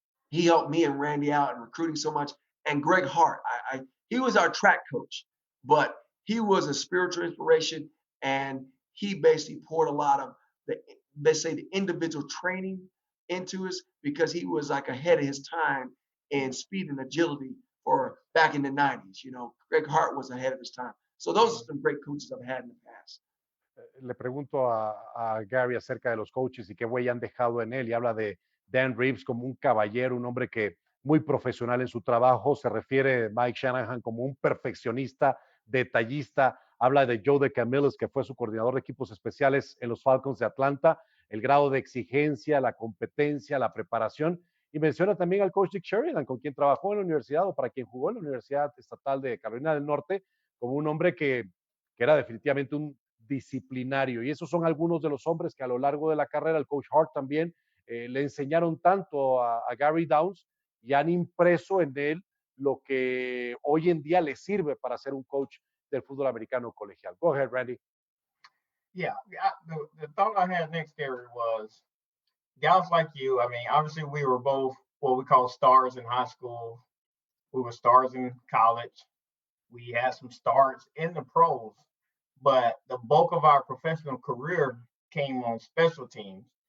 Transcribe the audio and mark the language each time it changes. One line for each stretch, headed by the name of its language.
English: He helped me and Randy out in recruiting so much. And Greg Hart, he was our track coach, but he was a spiritual inspiration, and he basically poured a lot of the individual training into us because he was like ahead of his time in speed and agility for back in the 90s. Greg Hart was ahead of his time. So those are some great coaches I've had in the past.
Spanish: Le pregunto a Gary acerca de los coaches y qué huella han dejado en él, y habla de Dan Reeves como un caballero, un hombre que muy profesional en su trabajo. Se refiere Mike Shanahan como un perfeccionista, detallista. Habla de Joe DeCamillis, que fue su coordinador de equipos especiales en los Falcons de Atlanta, el grado de exigencia, la competencia, la preparación. Y menciona también al coach Dick Sheridan, con quien trabajó en la universidad o para quien jugó en la Universidad Estatal de Carolina del Norte, como un hombre que era definitivamente un disciplinario. Y esos son algunos de los hombres que a lo largo de la carrera, el coach Hart también, le enseñaron tanto a Gary Downs y han impreso en él lo que hoy en día le sirve para ser un coach del fútbol americano colegial.
English: Go ahead, Randy. Yeah, the thought I had next, Gary, was guys like you. I mean, obviously we were both what we call stars in high school. We were stars in college. We had some stars in the pros, but the bulk of our professional career came on special teams.